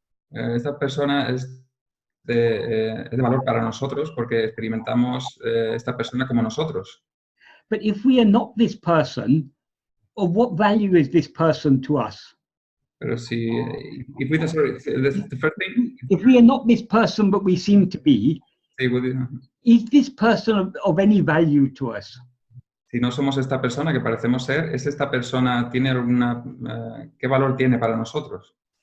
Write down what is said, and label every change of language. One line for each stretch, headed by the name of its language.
Spanish: Esta persona es de valor para nosotros porque experimentamos esta persona como nosotros.
English: But if we are not this person, of what value is this person to us?
Spanish: Pero si,
English: if we, sorry, the first thing, If we are not this person but we seem to be, is this person of any value to us?
Spanish: Si no somos esta persona que parecemos ser, ¿es esta persona tiene alguna, qué valor tiene para nosotros?